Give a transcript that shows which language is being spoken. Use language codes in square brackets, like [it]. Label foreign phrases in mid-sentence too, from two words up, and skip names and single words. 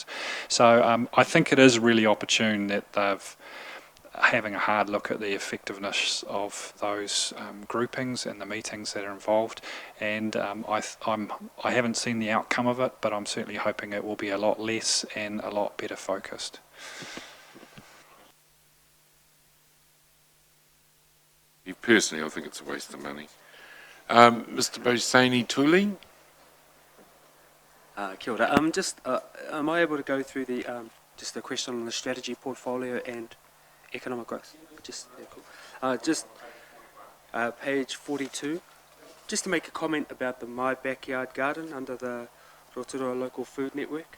[en] So I think it is really opportune that they've having a hard look at the effectiveness of those groupings and the meetings that are involved, and I haven't seen the outcome of it, but I'm certainly hoping it will be a lot less and a lot better focused. Personally, I think it's a waste of money. Mr. Bosani Tuli? [mi] Kia ora. [en] Am I able to go through just the question on the strategy portfolio and economic growth? Page 42. Just to make a comment about the My Backyard Garden under the Rotorua Local Food Network.